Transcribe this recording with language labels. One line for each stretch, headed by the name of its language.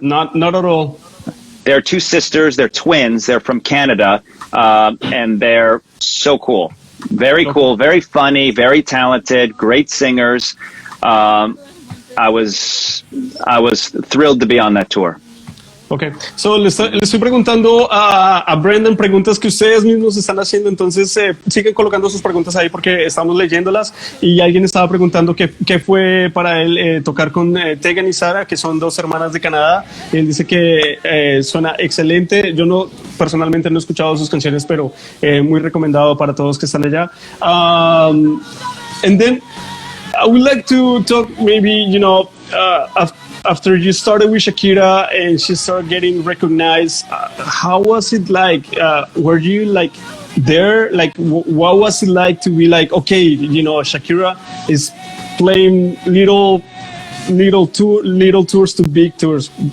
English: not at all. They're two sisters. They're twins. They're from Canada, and they're so cool. Very cool. Very funny. Very talented. Great singers. I was thrilled to be on that tour. Okay, so
Spanish: le estoy preguntando a Brendan preguntas que ustedes mismos están haciendo, entonces siguen colocando sus preguntas ahí porque estamos leyéndolas y alguien estaba preguntando qué fue para él tocar con Tegan y Sarah, que son dos hermanas de Canadá. Él dice que suena excelente. Yo personalmente no he escuchado sus canciones, pero muy recomendado para todos que están allá.
English: And then I would like to talk maybe, after you started with Shakira and she started getting recognized, how was it like? Were you like there? Like, what was it like to be like, okay, Shakira is playing little tours to big tours.